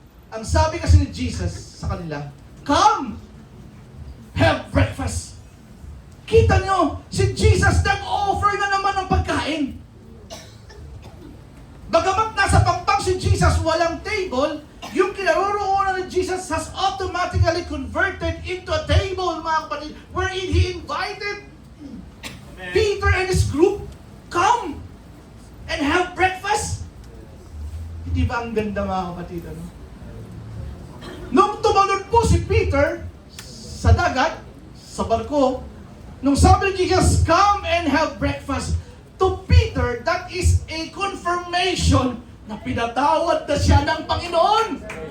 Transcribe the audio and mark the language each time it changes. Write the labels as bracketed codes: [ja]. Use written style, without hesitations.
[tl] ang sabi kasi ni Jesus sa kanila, [en] come, have breakfast. [tl] Kita nyo, si Jesus nag-offer na naman ng pagkain. Bagamat nasa pampang si Jesus, walang table, yung kinaroroonan ni Jesus [en] has automatically converted into a table, [tl] mga kapatid, [en] wherein He invited Peter and his group, come and have breakfast. [tl] Hindi ba ang ganda, mga kapatid? Ano? Nung tumalon po si Peter sa dagat, sa barko, nung sabi ni Jesus, [en] come and have breakfast, to Peter, that is a confirmation [tl] na pinatawad na siya ng Panginoon.